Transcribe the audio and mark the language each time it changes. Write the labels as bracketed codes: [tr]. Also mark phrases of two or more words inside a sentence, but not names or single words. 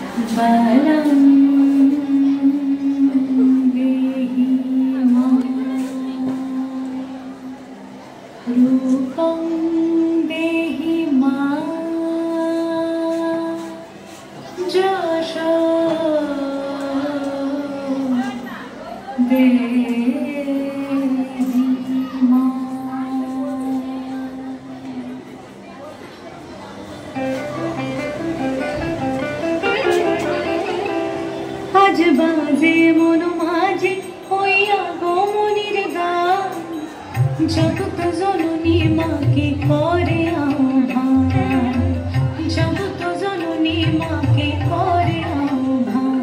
[sa] बलं देहि मां रूपं देहि मां यशो देहि मां। [bn] আজ বাজে মন মাঝে হইয়া গমনির গান, জগৎ জননী মাকে করে আহ্বান, জগৎ জননী মাকে করে আহ্বান।